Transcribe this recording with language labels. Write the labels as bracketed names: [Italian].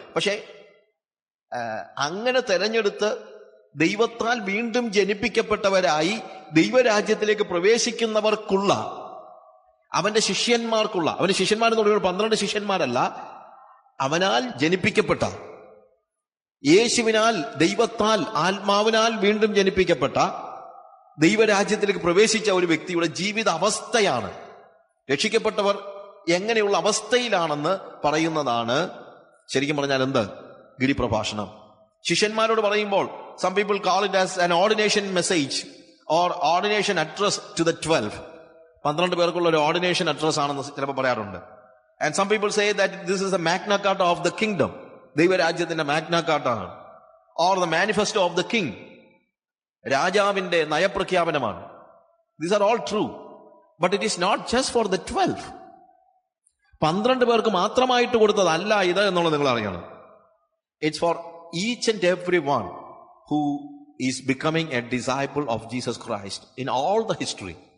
[Malayalam] പക്ഷെ അങ്ങനെ തെരഞ്ഞെടുത്ത് ദൈവത്താൽ വീണ്ടും ജനിപ്പിക്കപ്പെട്ടവരായി ദൈവരാജ്യത്തിലേക്ക് പ്രവേശിക്കുന്നവർക്കുള്ള, അവന്റെ ശിഷ്യന്മാരെന്ന് പറയുമ്പോൾ 12 ശിഷ്യന്മാരല്ല, അവനാൽ ജനിപ്പിക്കപ്പെട്ട, യേശുവിനാൽ, ദൈവത്താൽ, ആത്മാവിനാൽ വീണ്ടും ജനിപ്പിക്കപ്പെട്ട, ദൈവരാജ്യത്തിലേക്ക് പ്രവേശിച്ച ഒരു വ്യക്തിയുടെ ജീവിത അവസ്ഥയാണ്. രക്ഷിക്കപ്പെട്ടവർ എങ്ങനെയുള്ള അവസ്ഥയിലാണെന്ന് പറയുന്നതാണ് ശരിക്കും പറഞ്ഞാൽ എന്ത്? ഗിരിപ്രഭാഷണം. ശിഷ്യന്മാരോട് പറയുമ്പോൾ [English] some people call it as an ordination message or ordination address to the 12. [Malayalam] 12 പേർക്കുള്ള ഒരു ഓർഡിനേഷൻ അഡ്രസ് ആണെന്ന് ചിലപ്പോൾ പറയാറുണ്ട്. [English] And some people say that this is the Magna Carta of the kingdom. [Malayalam] ദൈവരാജ്യത്തിന്റെ Magna കാർട്ടാണ്. [English] or the manifesto of the king. [Malayalam] രാജാവിന്റെ നയപ്രഖ്യാപനമാണ്. [English] These are all true. But it is not just for the 12. [Malayalam] 12 പേർക്ക് മാത്രമായിട്ട് കൊടുത്തതല്ല ഇത് എന്നുള്ളത് നിങ്ങൾ അറിയണം. [English] It's for each and every one who is becoming a disciple of Jesus Christ in all the history.